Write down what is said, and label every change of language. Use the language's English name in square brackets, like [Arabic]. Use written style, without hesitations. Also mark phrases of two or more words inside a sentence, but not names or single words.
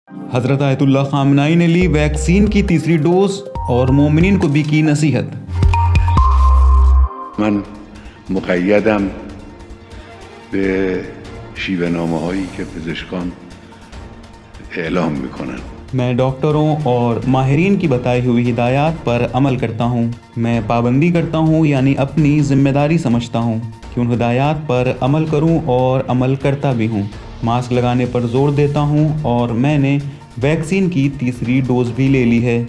[Urdu] حضرت آیت اللہ خامنائی نے لی ویکسین کی تیسری ڈوز اور مومنین کو بھی کی نصیحت۔ [Persian] من مقیدم به شیوه‌نامه‌هایی که پزشکان اعلام میکنن۔ [Urdu] میں ڈاکٹروں اور ماہرین کی بتائی ہوئی ہدایات پر عمل کرتا ہوں۔ میں پابندی کرتا ہوں، یعنی اپنی ذمہ داری سمجھتا ہوں کہ ان ہدایات پر عمل کروں اور عمل کرتا بھی ہوں۔ ماسک لگانے پر زور دیتا ہوں اور میں نے ویکسین کی تیسری ڈوز بھی لے لی ہے۔